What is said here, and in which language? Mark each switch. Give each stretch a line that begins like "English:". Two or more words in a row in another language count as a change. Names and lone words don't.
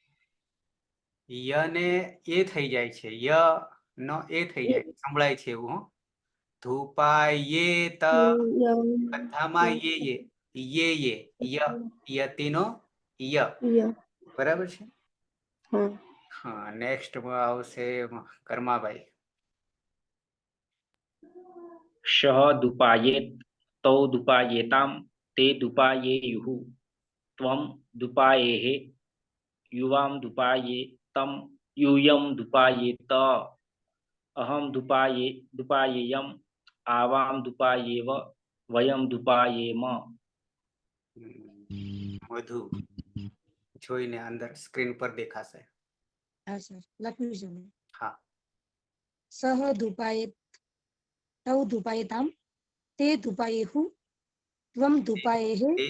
Gujarati: ય ને એ થઈ જાય છે ય નો એ થઈ જાય સંભળાય છે એવું ધૂપાયેત બધામાં યતિનો ય બરાબર છે હા નેક્સ્ટ આવશે કર્માભાઈ
Sanskrit: शः धूपायेत तौ धूपायेताम ते धूपायेयुः त्वम धूपायेः युवाम धूपायेतम यूयम धूपायेत अहम धूपायेयम आवाम धूपायेव वयम धूपायेम
Gujarati: વધુ જોઈને અંદર સ્ક્રીન પર દેખાશે હા સર લખ્યું છે મેં હા
Sanskrit: सह धूपायेत तौ धूपायेताम ते धूपायेहु त्वम धूपायेह